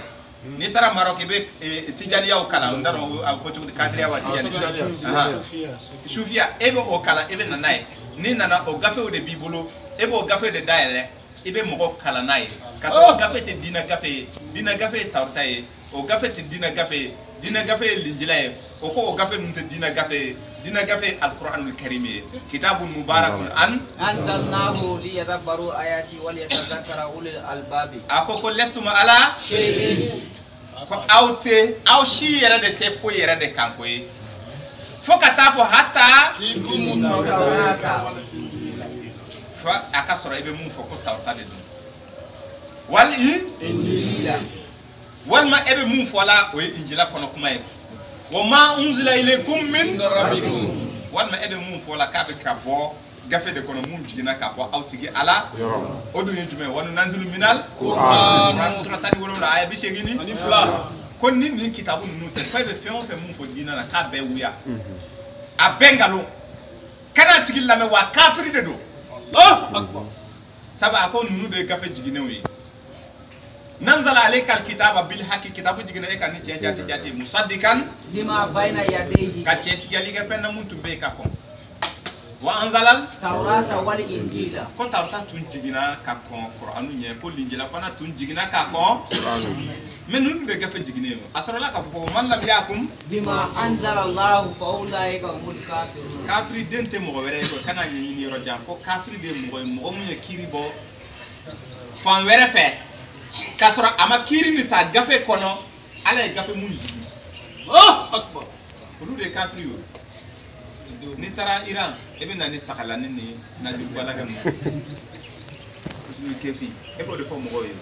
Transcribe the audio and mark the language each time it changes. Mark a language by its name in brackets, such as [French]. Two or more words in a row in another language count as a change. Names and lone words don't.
[Bambara] n'i taara Maroc i bɛ tijaniyaw kalan n t'a dɔn a bɛ fɔ cogo di kadiriya wa tijani sufiya e bɛ o kalan i bɛ na n'a ye n'i nana o gafew de b'i bolo e b'o gafe de dayɛlɛ i bɛ mɔgɔ kalan n'a ye ka sɔrɔ o gafe tɛ diinɛ gafe ye diinɛ gafe ye tawurita ye o gafe tɛ diinɛ gafe ye diinɛ gafe ye linjila ye o ko o gafe ninnu tɛ diinɛ gafe ye diinɛ gafe ye alikuranul karim ye [Arabic] كتاب مبارك أنزلناه ليدبروا آياته وليتذكر أولو الألباب [Bambara] a ko [Arabic] لستم على شيء [Bambara] ko aw si yɛrɛ de tɛ foyi yɛrɛ de kan ko ye fo ka taa fɔ hata fo a ka sɔrɔ i bɛ mun fɔ ko tawurita de don walima e bɛ mun fɔ la o ye injila kɔnɔ kuma ye [Arabic] وما أنزل إليكم من ربكم [Bambara] walima e bɛ mun fɔ la k'a bɛ ka bɔ gafe de kɔnɔ mun jiginna ka bɔ aw tigi ala o dun ye jumɛn [Arabic] وننزل من القرآن [Bambara] sura 17 aya 82 ko ni nin kitabu ninnu tɛ ko e bɛ fɛn o fɛn mun fɔ diinɛ na k'a bɛɛ wuya a bɛɛ nkalon kana tigi lamɛn wa kafiri de don sabu a ko ninnu de ye gafe jiginnenw ye [Arabic] نزل عليك الكتاب بالحق [Bambara] kitabu jiginna e kan ni tiɲɛ jati musaddikan [Arabic] لما بين يديه [Bambara] ka tiɲɛ tigɛli kɛ fɛn na mun tun bɛ yen ka kɔn [Arabic] وأنزل التوراة والإنجيل [Bambara] ko tawrata tun jiginna ka kɔn kur'anu ɲɛ ko linjila fana tun jiginna ka kɔn mais ninnu de gafe jiginnen a sɔrɔla ka fɔ [Arabic] من لم يحكم بما أنزل الله فأولئك هم الكافرون [Bambara] kafiri den tɛ mɔgɔ wɛrɛ ye ko kana ɲɛɲini yɔrɔ jan ko kafiri de ye mɔgɔ ye mɔgɔ mun ye kiiri bɔ fan wɛrɛ fɛ k'a sɔrɔ a ma kiiri ni ta gafe kɔnɔ ala ye gafe mun jigi olu de ye kafiri ye n'i taara Iran e bɛ na ni sakalani ni najuru balakɛ ninnu usulu kefi e b'o de fɔ mɔgɔw ye